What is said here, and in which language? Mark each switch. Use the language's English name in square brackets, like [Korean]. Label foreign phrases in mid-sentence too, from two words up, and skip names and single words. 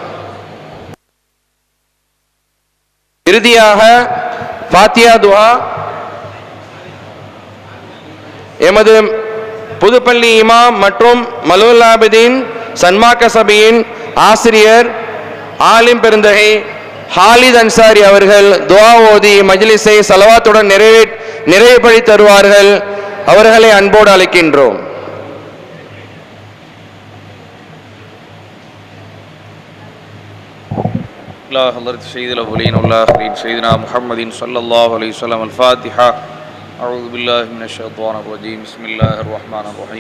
[Tamil] இறுதியாக ஃபாத்தியா துஆ எமது புதுப்பள்ளி இமாம் மற்றும் மலுல் ஆபிதீன் சன்மார்க்க சபையின் ஆசிரியர் ஆலிம் பெருந்தகை ஹாலித் அன்சாரி அவர்கள் துஆ ஓதி மஜ்லிஸை ஸலவாத்துடன் நிறைவுபடுத்தி தருவார்கள். அவர்களை அன்போடு அழைக்கின்றோம். [Arabic] حضرت سيد الأولين والآخرين سيدنا محمد صلى الله عليه وسلم. الفاتحة. أعوذ بالله من الشيطان الرجيم. بسم الله الرحمن الرحيم.